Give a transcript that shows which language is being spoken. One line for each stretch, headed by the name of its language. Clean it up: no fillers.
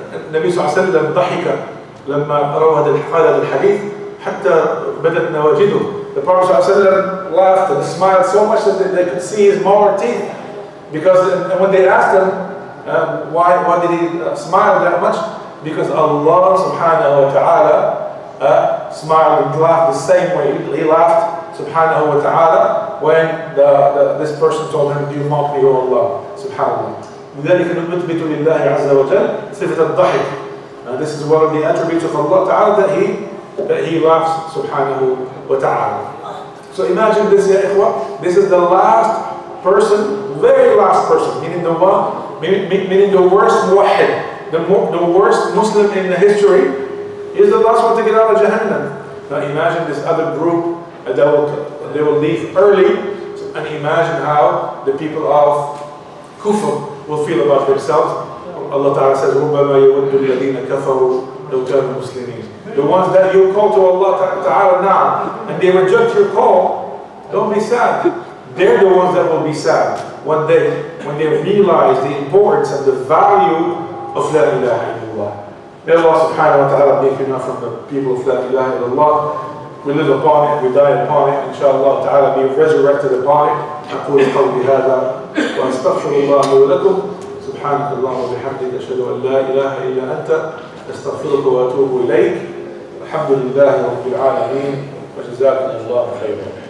Arabic: النبي صلى الله عليه وسلم ضحك لما روى هذا الحديث حتى بدت نواجذه.
English: The Prophet
Arabic: صلى الله عليه وسلم
English: laughed and smiled so much that they could see his molar teeth. Because when they asked him why did he smile that much? Because Allah subhanahu wa ta'ala smiled and laughed the same way. He laughed subhanahu wa ta'ala when this person told him, do you mock me, O Allah?
Arabic: Subhanallah. لذلك نثبت لله عز وجل صفة الضحك.
English: This is one of the attributes of Allah Ta'ala that He laughs subhanahu wa ta'ala. So imagine this, ya ikhwa. This is the last person, very last person, meaning the worst muwahhid, the worst Muslim in the history. He is the last one to get out of Jahannam. Now imagine this other group, they will leave early, and imagine how the people of Kufr will feel about themselves. Allah Ta'ala says,
Arabic: رُبَّمَا يَوَدُّ الَّذِينَ كَفَرُوا لَوْ كَانُوا مُسْلِمِينَ.
English: The ones that you call to Allah Ta'ala now, and they reject your call, don't be sad. They're the ones that will be sad one day when they realize the importance and the value of La ilaha illallah. May Allah subhanahu wa ta'ala make you from the people of La ilaha illallah. we live upon it, we die upon it, inshallah ta'ala be resurrected upon it.
Arabic: أقول قولي هذا وأستغفر الله ولكم. سبحانك اللهم وبحمدك أشهد أن لا إله إلا أنت أستغفرك وأتوب إليك. الحمد لله رب العالمين وجزاكم الله خيرا.